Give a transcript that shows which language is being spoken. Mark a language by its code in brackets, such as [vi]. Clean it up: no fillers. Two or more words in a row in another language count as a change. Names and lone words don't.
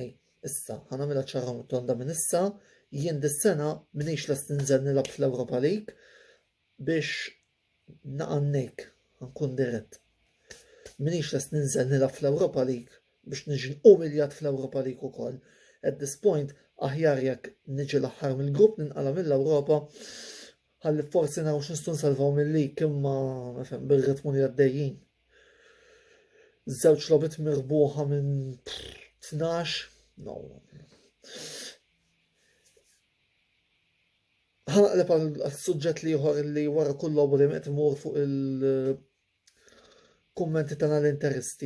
[mt] Issa, ħanamilha ċara tonda minn issa, jien dis-sena minix lest ninżel nilgħab fl-Europa League biex naqannek, nkun dirett. Minix lest ninżel nilgħab fl-Europa League biex niġi umiljat fl-Europa League ukoll. [en] At this point, [mt] aħjar jekk niġi l-aħħar mill-grupp ninqala mill-Ewropa ħalli forsi naraw x'nistgħu nsalvaw mill-lig imma bir-ritmu li għaddejjin. Żewġ logħbiet mirbuħa minn 12. No. Ħanaqleb għal-suġġett liħor li wara kull logħba li qed imur fuq il-kummenti tagħna l-interisti.